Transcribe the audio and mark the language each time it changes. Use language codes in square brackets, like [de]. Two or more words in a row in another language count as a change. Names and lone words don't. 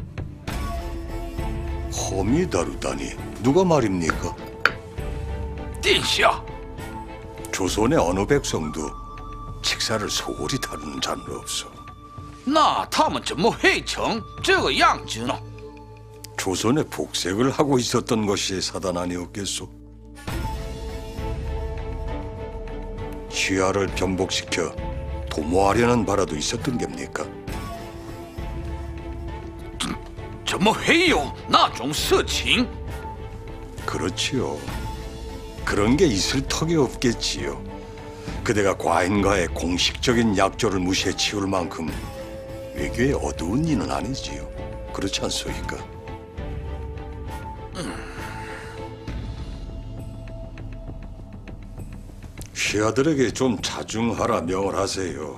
[ko] 험이 다르다니 누가 말입니까? [zh] 殿下， [ko] 조선의 어느 백성도 직사를 소홀히 다루는 자는 없어. [zh] 那他们怎么会成这个样子呢？ [ko] 조선의 복색을 하고 있었던 것이 사단 아니었겠소? 시야를 변복시켜 도모하려는 바라도 있었던 겁니까? [zh] 怎么会有那种事情？ [ko] 그렇지요. 그런 게 있을 턱이 없겠지요. 그대가 과인과의 공식적인 약조를 무시해 치울 만큼 외교의 어두운 이는 아니지요. 그렇지 않소이까? 시아들에게 좀 자중하라 명을 하세요.